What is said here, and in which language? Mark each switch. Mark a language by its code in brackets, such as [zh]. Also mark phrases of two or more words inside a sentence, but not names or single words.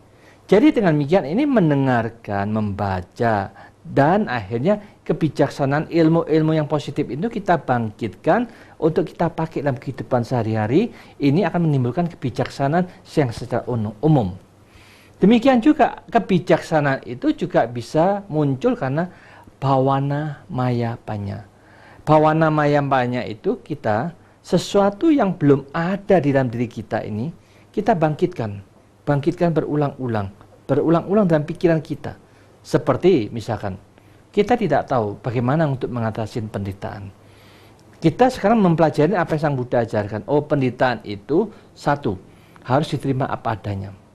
[id] Jadi dengan demikian ini mendengarkan, membaca, dan akhirnya kebijaksanaan ilmu-ilmu yang positif itu kita bangkitkan untuk kita pakai dalam kehidupan sehari-hari. Ini akan menimbulkan kebijaksanaan yang secara umum. Demikian juga kebijaksanaan itu juga bisa muncul karena [pi] bhawana maya panya. Bhawana maya panya [id] itu kita sesuatu yang belum ada di dalam diri kita ini, kita bangkitkan berulang-ulang dalam pikiran kita. Seperti misalkan, kita tidak tahu bagaimana untuk mengatasi penderitaan. Kita sekarang mempelajari apa yang Sang Buddha ajarkan. Oh, penderitaan itu satu, harus diterima apa adanya.